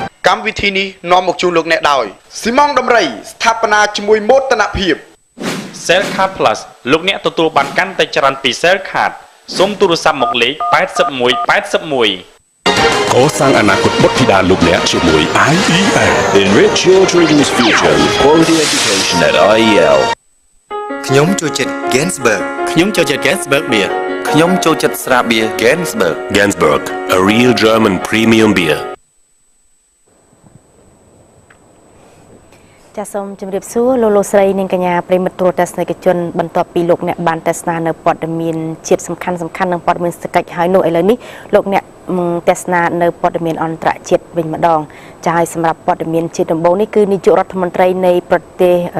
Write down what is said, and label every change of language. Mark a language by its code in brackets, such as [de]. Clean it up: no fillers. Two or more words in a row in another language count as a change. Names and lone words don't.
[km] កម្មវិធីនេះនាំមកជូនលោកអ្នកដោយស៊ីម៉ងដំរីស្ថាបនាជាមួយមោទនភាព Cell Card Plus លោកអ្នកទទួលបានកាន់តែច្រើនពី Cell Card សូមទូរស័ព្ទមកលេខ8181 កសាងអនាគតបុត្រធីតាលោកអ្នកជាមួយ IEL [en] Enrich your children's future with quality education at IEL [km] ខ្ញុំចូលចិត្ត Gainsbourg ខ្ញុំចូលចិត្ត Gainsbourg beer ខ្ញុំចូលចិត្តស្រាបៀរ Gainsbourg [en] Gainsbourg a real German premium beer [km] ចាសសូមជម្រាបសួរលោកស្រីនិងកញ្ញាប្រិមិត្តទូរទស្សនិកជនបន្ទាប់ពីលោកអ្នកបានទស្សនានៅព័ត៌មានជាតិសំខាន់និងព័ត៌មានសេដ្ឋកិច្ចហើយនោះឥឡូវនេះលោកអ្នកទស្សនានៅព័ត៌មានអន្តរជាតិវិញម្ដងចាហើយសម្រាប់ព័ត៌មានជាតិដំបូងនេះគឺនាយករដ្ឋមន្ត្រីនៃប្រទេស